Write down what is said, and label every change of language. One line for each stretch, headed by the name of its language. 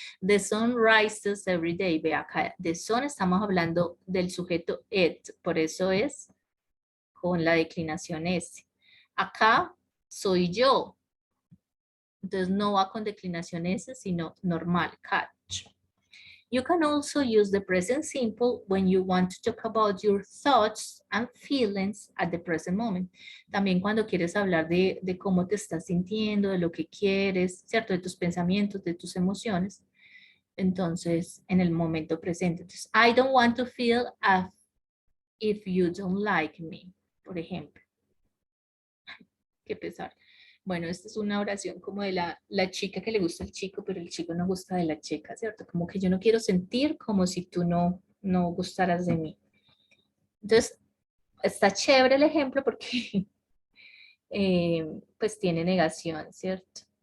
English: The sun rises every day.
Spanish: Ve acá, the sun estamos hablando del sujeto it, por eso es con la declinación S. Acá soy yo. Entonces no va con declinación S, sino normal, catch.
English: You can also use the present simple when you want to talk about your thoughts and feelings at the present moment.
Spanish: También cuando quieres hablar de cómo te estás sintiendo, de lo que quieres, ¿cierto? De tus pensamientos, de tus emociones. Entonces, en el momento presente. Entonces,
English: I don't want to feel as if you don't like me,
Spanish: por ejemplo. Qué pesar. Bueno, esta es una oración como de la chica que le gusta al chico, pero el chico no gusta de la chica, ¿cierto? Como que yo no quiero sentir como si tú no gustaras de mí. Entonces, está chévere el ejemplo porque pues tiene negación, ¿cierto?